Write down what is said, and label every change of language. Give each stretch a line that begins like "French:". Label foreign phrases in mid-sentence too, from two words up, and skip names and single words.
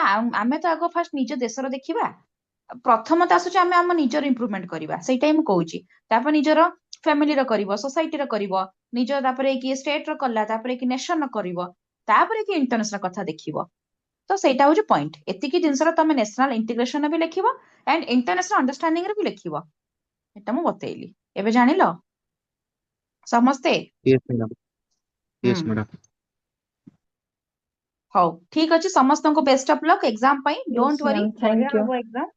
Odia: ଆମେ ତ ଆଗ ଫାଷ୍ଟ ନିଜ ଦେଶର ଦେଖିବା ପ୍ରଥମତ ଆସୁଛି ଆମେ ଆମ ନିଜର ଇମ୍ପ୍ରୁଭମେଣ୍ଟ କରିବା ସେଇଟା ହିଁ ମୁଁ କହୁଛି ତାପରେ ନିଜର ଫ୍ୟାମିଲିର କରିବ ସୋସାଇଟିର କରିବ ନିଜ ତାପରେ କି ଷ୍ଟେଟ ର କଲା ତାପରେ କି ନେସନ ର କରିବ ତାପରେ କି ଇଣ୍ଟରନ୍ୟାସନାଲ କଥା ଦେଖିବ ତ ସେଇଟା ହଉଛି ପଏଣ୍ଟ ଏତିକି ଜିନିଷର ତମେ
English: national integration
Odia: ବି ଲେଖିବ
English: and international understanding
Odia: ରେ ବି ଲେଖିବ ଏଟା ମୁଁ ବତେଇଲି ଏବେ ଜାଣିଲ ସମସ୍ତେ
English: yes madam ହୁଁ yes madam
Odia: ହଉ ଠିକ ଅଛି ସମସ୍ତଙ୍କୁ
English: best of luck
Odia: ଏକ୍ସାମ ପାଇଁ
English: यस don't worry ma'am thank
Odia: ବଢିଆ
English: यू
Odia: ହବ ଏକ୍ସାମ